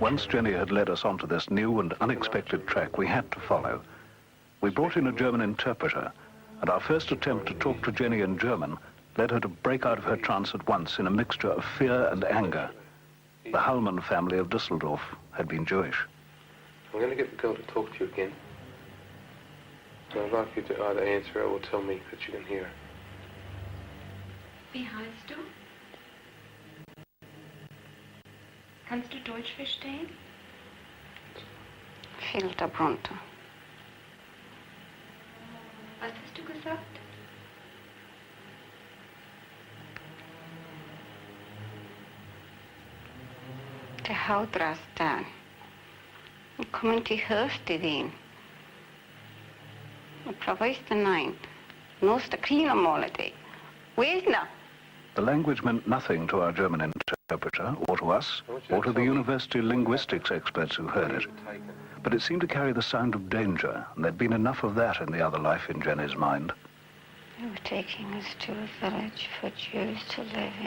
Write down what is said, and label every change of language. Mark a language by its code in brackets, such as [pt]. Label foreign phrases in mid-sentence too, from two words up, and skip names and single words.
[en] Once Jenny had led us onto this new and unexpected track we had to follow, we brought in a German interpreter, and our first attempt to talk to Jenny in German led her to break out of her trance at once in a mixture of fear and anger. The Hallman family of Düsseldorf had been Jewish. I'm going to get the girl to talk to you again. So I'd like you to either answer her or tell me that you can hear her. [de] Wie heißt du? Kannst du Deutsch verstehen? Filterbrunte. Was hast du gesagt? De houtdraad staan. Hoe komt die hoofd in? Ik verwijst nein. Noos de krielmolede. Wees nou. [en] The language meant nothing to our German interpreter, or to us, or to the university linguistics experts who heard it. But it seemed to carry the sound of danger, and there'd been enough of that in the other life in Jenny's mind. They were taking us to a village for Jews to live in.